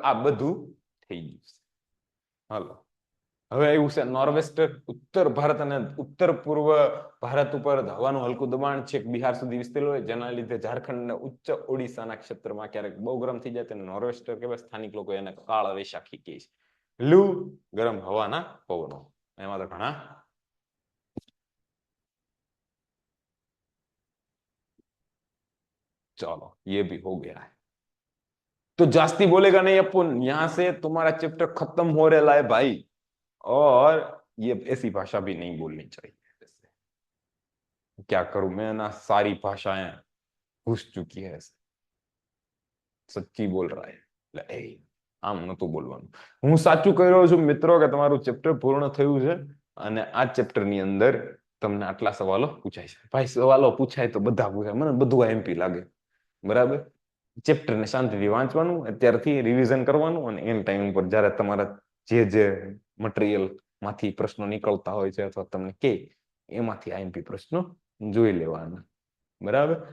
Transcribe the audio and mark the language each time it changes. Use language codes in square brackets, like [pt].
[gu] આ બધું થઈ ગયું છે. હાલો. હવે એવું છે નોર્વેસ્ટર, ઉત્તર ભારત અને ઉત્તર પૂર્વ ભારત ઉપર હવાનું હલકું દબાણ છેક બિહાર સુધી વિસ્તરેલું હોય, જેના લીધે ઝારખંડ અને ઉચ્ચ ઓડિશાના ક્ષેત્રમાં ક્યારેક બહુ ગરમ થઈ જાય તેને નોર્વેસ્ટર કહેવાય. સ્થાનિક લોકો એને કાળ વૈશાખી કહે છે. લૂ, ગરમ હવાના પવનો, એમાં તો ઘણા [hi] चलो ये भी हो गया है. तो जास्ती बोलेगा नहीं अपन, यहां से तुम्हारा चैप्टर खत्म हो रहा है भाई. और ये ऐसी भाषा भी नहीं बोलनी चाहिए. क्या करूं मैं ना, सारी भाषाएं घुस चुकी है. सच्ची बोल रहा है [gu] એટલે આમ નતું બોલવાનું. હું સાચું કહી રહ્યો છું મિત્રો કે તમારું ચેપ્ટર પૂર્ણ થયું છે અને આ ચેપ્ટર ની અંદર તમને આટલા સવાલો પૂછાય છે. ભાઈ સવાલો પૂછાય તો બધા પૂછાય, મને બધું એમપી લાગે. બરાબર. ચેપ્ટરને શાંતિથી વાંચવાનું, અત્યારથી રિવિઝન કરવાનું અને એન ટાઈમ પર જ્યારે તમારા જે મટીરિયલ માંથી પ્રશ્નો નીકળતા હોય છે અથવા તમને કે એમાંથી આઈએમપી પ્રશ્નો જોઈ લેવાના. બરાબર.